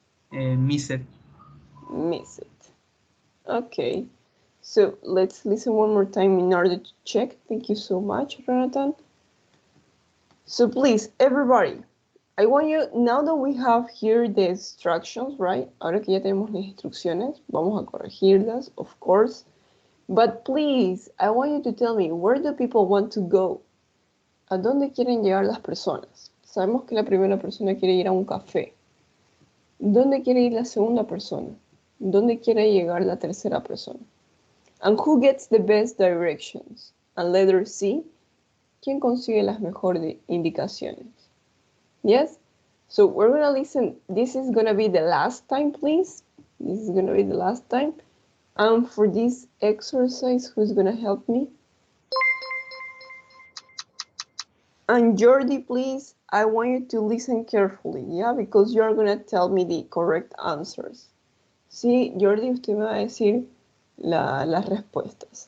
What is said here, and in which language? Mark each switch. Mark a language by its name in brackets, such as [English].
[English] miss it. Miss it. Okay. So let's listen one more time in order to check. Thank you so much, Jonathan. So please, everybody, I want you, now that we have here the instructions, right? [Spanish] Ahora que ya tenemos las instrucciones, vamos a corregirlas, [English] of course. But please, I want you to tell me, where do people want to go? [Spanish] ¿A dónde quieren llegar las personas? Sabemos que la primera persona quiere ir a un café. ¿Dónde quiere ir la segunda persona? ¿Dónde quiere llegar la tercera persona? [English] And who gets the best directions? And letter C, [Spanish] ¿quién consigue las mejores indicaciones? [English] Yes? So we're going to listen. This is going to be the last time, please. This is going to be the last time. And for this exercise, who's going to help me? And Jordi, please, I want you to listen carefully, yeah? Because you're going to tell me the correct answers. [Spanish] Sí, Jordi, usted me va a decir las respuestas.